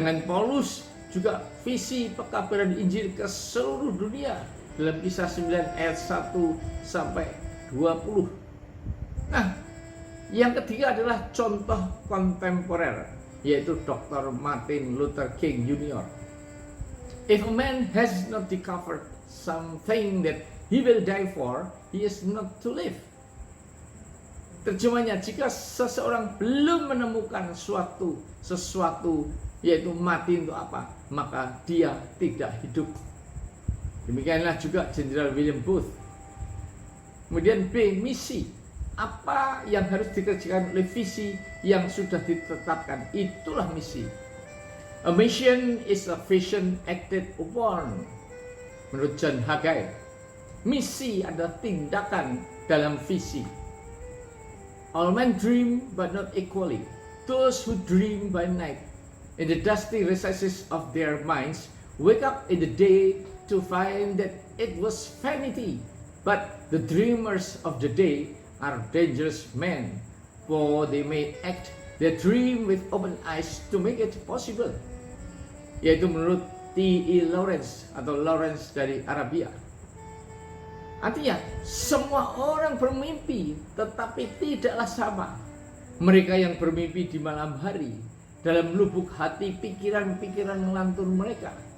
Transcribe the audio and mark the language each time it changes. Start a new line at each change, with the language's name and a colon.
Indonesian: Dengan Paulus juga visi pengabaran Injil ke seluruh dunia dalam Kisah 9 ayat 1 sampai 20. Nah, yang ketiga adalah contoh kontemporer, yaitu Dr. Martin Luther King Jr.
English: If a man has not discovered something that he will die for, he is not to live.
Indonesian: Terjemahnya, jika seseorang belum menemukan sesuatu yaitu mati untuk apa, maka dia tidak hidup. Demikianlah juga Jenderal William Booth. Kemudian B, misi. Apa yang harus dikerjakan oleh visi yang sudah ditetapkan, itulah misi.
English: A mission is a vision acted upon.
Indonesian: Menurut John Haggai, misi adalah tindakan dalam visi.
English: All men dream but not equally. Those who dream by night in the dusty recesses of their minds wake up in the day to find that it was vanity. But the dreamers of the day are dangerous men, for they may act their dream with open eyes to make it possible.
Indonesian: Yaitu menurut T.E. Lawrence atau Lawrence dari Arabia. Artinya, semua orang bermimpi, tetapi tidaklah sama. Mereka yang bermimpi di malam hari, dalam lubuk hati pikiran-pikiran melantun mereka.